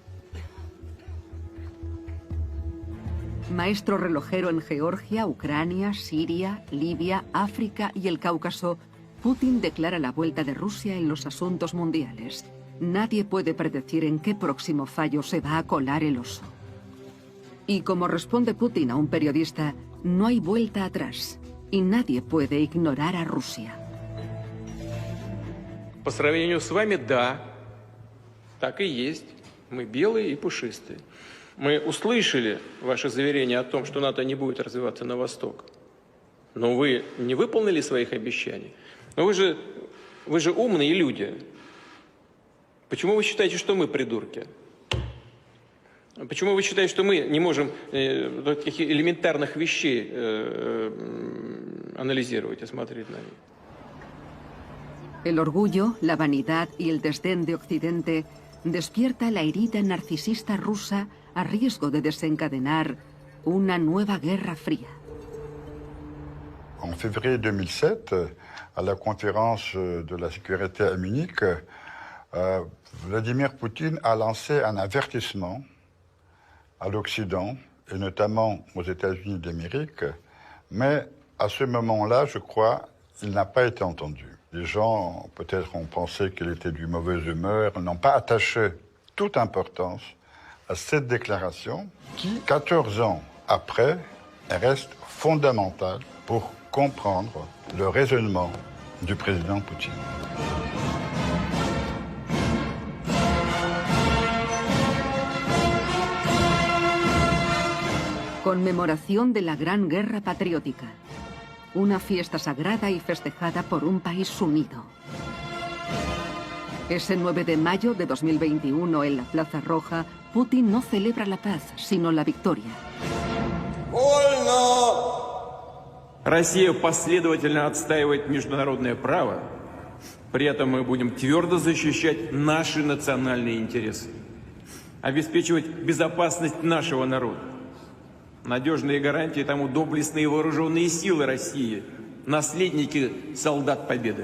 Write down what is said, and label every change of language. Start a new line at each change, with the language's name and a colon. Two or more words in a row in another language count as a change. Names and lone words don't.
Spanish: Maestro relojero en Georgia, Ucrania, Siria, Libia, África y el Cáucaso, Putin declara la vuelta de Rusia en los asuntos mundiales. Nadie puede predecir en qué próximo fallo se va a colar el oso. Y como responde Putin a un periodista, no hay vuelta atrás y nadie puede ignorar a Rusia.
Russian: По сравнению с вами, да, так и есть. Мы белые и пушистые. Мы услышали ваше заверение о том, что НАТО не будет развиваться на восток. Но вы не выполнили своих обещаний. Но вы же умные люди. Почему вы считаете, что мы придурки? Почему вы считаете, что мы не можем таких элементарных вещей анализировать и смотреть на них?
Spanish: El orgullo, la vanidad y el desdén de Occidente despierta la herida narcisista rusa a riesgo de desencadenar una nueva guerra fría.
French: En février 2007, à la conférence de la sécurité à Munich, Vladimir Poutine a lancé un avertissement à l'Occident, et notamment aux États-Unis d'Amérique, mais à ce moment-là, je crois, il n'a pas été entendu. Les gens, peut-être, ont pensé qu'il était de mauvaise humeur, n'ont pas attaché toute importance à cette déclaration qui, 14 ans après, reste fondamentale pour comprendre le raisonnement du président Poutine.
Spanish: Conmemoración de la Gran Guerra Patriótica. Una fiesta sagrada y festejada por un país unido. Ese 9 de mayo de 2021 en la Plaza Roja, Putin no celebra la paz, sino la victoria.
Russian: Россия последовательно отстаивает международное право. При этом мы будем твердо защищать наши национальные интересы. Обеспечивать безопасность нашего народа. Надежные гарантии тому доблестные вооруженные силы России, наследники солдат Победы.